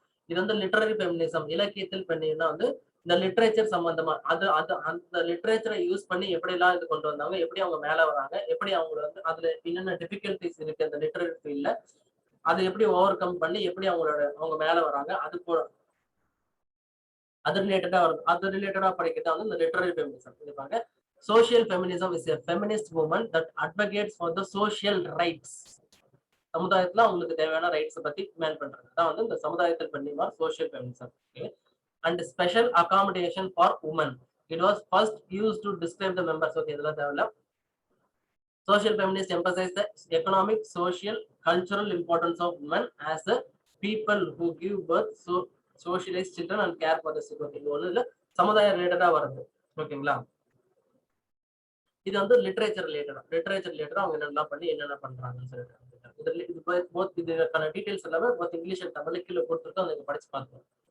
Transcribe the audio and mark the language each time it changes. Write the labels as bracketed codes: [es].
[ta] இது வந்து literary feminism, இலக்கியத்தில் பெண்ணியம்னா வந்து இந்த லிட்ரேச்சர் சம்பந்தமா அந்த லிட்ரேச்சரை யூஸ் பண்ணி எப்படி எல்லாம் இது கொண்டு வந்தாங்க, எப்படி அவங்க மேல வராங்க, எப்படி அவங்க வந்து அதுல என்னென்ன டிஃபிகல்டிஸ் இருக்கு அந்த லிட்டரரி ஃபீல்ட்ல, அதை எப்படி ஓவர் கம் பண்ணி எப்படி அவங்க மேல வராங்க, அது ரிலேட்டடா படிக்கிறதா வந்து இந்த லிட்டரரி ஃபெமினிசம். இருப்பாங்க. [en] Social feminism is a feminist movement that advocates for the social rights. [ta] சமுதாயத்துல அவங்களுக்கு தேவையான ரைட்ஸ் பத்தி மேன் பண்றது தான் வந்து இந்த சமுதாயத்தில் பெண்ணியமா social feminism. [en] And special accommodation for women. It was first used to describe the members. [ta] Okay, இதெல்லாம் தேவையில்ல. [en] Social feminists emphasize the economic, social, cultural importance of women as a people who give birth, socialize children and care for the sick. [ta] Okay, இது ஒண்ணு இல்ல, சமுதாய ரிலேட்டடா வருது. ஓகேங்களா, இது வந்து லிட்ரேச்சர் ரிலேட்டடா அவங்க என்னெல்லாம் பண்ணி என்னென்ன பண்றாங்கன்னு சொல்லிட்டு இதுக்கான டீடைல்ஸ் எல்லாமே இங்கிலீஷ் அண்ட் தமிழ் கீழே கொடுத்துருக்கோம், அதை படிச்சு பார்க்கணும்.